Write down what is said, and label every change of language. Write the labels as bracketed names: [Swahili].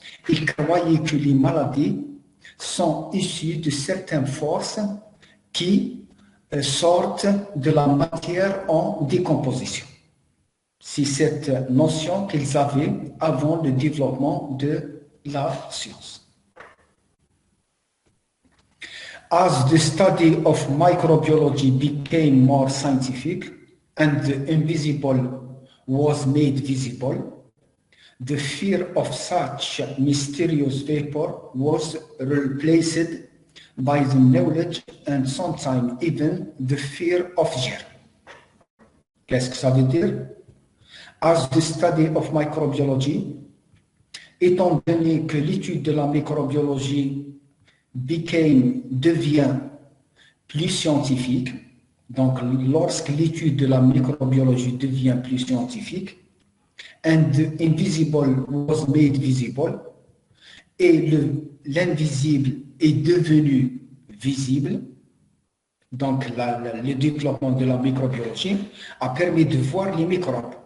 [French] Ils croyaient que les maladies sont issues de certaines forces qui sortent de la matière en décomposition. C'est cette notion qu'ils avaient avant le développement de la science. [English] As the study of microbiology became more scientific and the invisible was made visible, the fear of such mysterious vapor was replaced by the knowledge and sometimes even the fear of germ. [French] Qu'est-ce que ça veut dire? [English] As the study of microbiology, [French] étant donné que l'étude de la microbiologie devient plus scientifique, donc lorsque l'étude de la microbiologie devient plus scientifique, [English] and the invisible was made visible, [French] et l'invisible est devenu visible, donc le développement de la microbiologie a permis de voir les microbes.